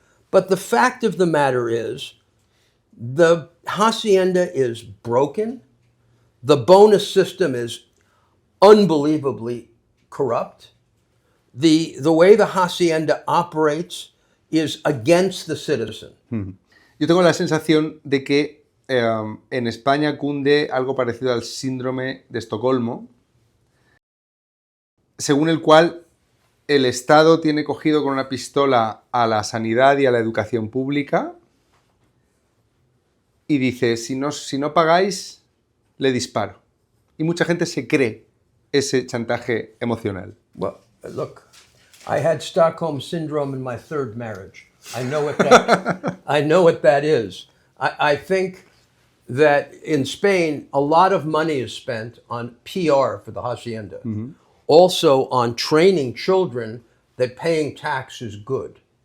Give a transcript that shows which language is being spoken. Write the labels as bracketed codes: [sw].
[en] But the fact of the matter is, the hacienda is broken. The bonus system is unbelievably corrupt. The way the Hacienda operates is against the citizen. [es] Yo tengo la sensación de que en España cunde algo parecido al síndrome de Estocolmo, según el cual el Estado tiene cogido con una pistola a la sanidad y a la educación pública y dice, si no pagáis, le disparo. Y mucha gente se cree ese chantaje emocional. [en] Well, look, I had Stockholm syndrome in my third marriage. I know what that is. I think that in Spain, a lot of money is spent on PR for the Hacienda. Also on training children that paying tax is good.